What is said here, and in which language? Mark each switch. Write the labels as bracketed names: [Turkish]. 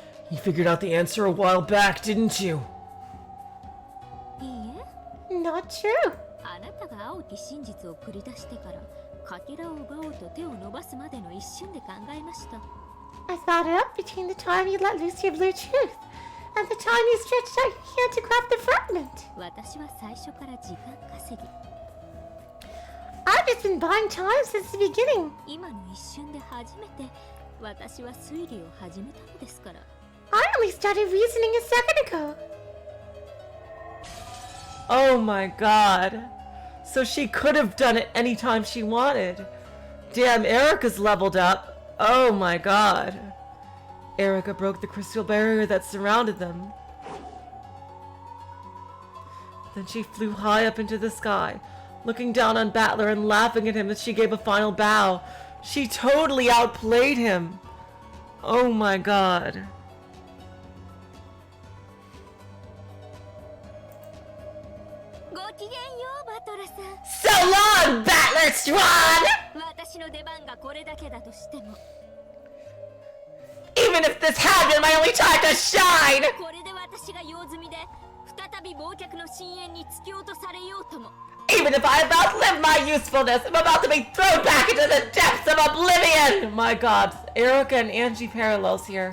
[English] You figured out the answer a while back, didn't you? [Japanese] いいえ [English] Not true. [Japanese] あなたが青き真実を繰り出してからかけらを奪おうと手を伸ばすまでの一瞬で考えました [English] I thought it up between the time you let loose your blue truth and the time you stretched out your hand to grab the fragment. [Japanese] 私は最初から時間稼ぎ [English] I've just been buying time since the beginning. [Japanese] 今の一瞬で初めて私は推理を始めたのですから [English] I only started reasoning a second ago. Oh my god. So she could have done it anytime she wanted. Damn, Erika's leveled up. Oh my god. Erika broke the crystal barrier that surrounded them. Then she flew high up into the sky, looking down on Battler and laughing at him as she gave a final bow. She totally outplayed him. Oh my god. [Japanese] ごきげんようバトラさん [English] So long, Battler Swan! [Japanese] 私の出番がこれだけだとしても [English] Even if this had been my only time to shine! [Japanese] これで私が用済みで再び忘却の深淵に突き落とされようとも [English] Even if I have outlived my usefulness, I'm about to be thrown back into the depths of oblivion! My god, Erika and Angie parallels here.